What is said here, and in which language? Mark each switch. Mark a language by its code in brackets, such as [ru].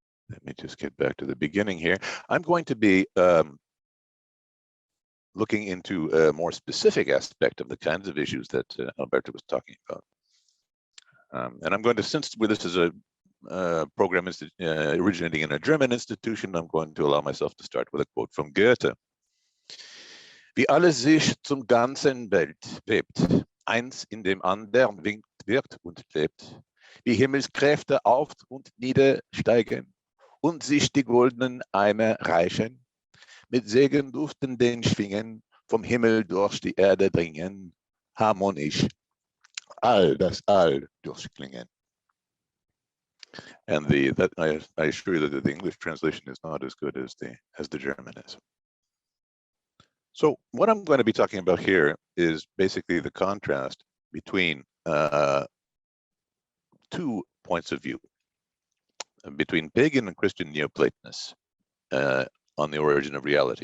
[en] Let me just get back to the beginning here. I'm going to be looking into a more specific aspect of the kinds of issues that Alberto was talking about. And I'm going to, since this is a program originating in a German institution, I'm going to allow myself to start with a quote from Goethe. [de] Wie alles sich zum ganzen Welt webt, eins in dem andern winkt, wirkt und lebt, wie Himmelskräfte auf und niedersteigen und sich die goldenen Eimer reichen, mit segenduftenden Schwingen vom Himmel durch die Erde dringen, harmonisch, all das All durchklingen. [en] And I assure you that the English translation is not as good as the German is. So what I'm going to be talking about here is basically the contrast between 2 points of view, between pagan and Christian Neoplatonists on the origin of reality.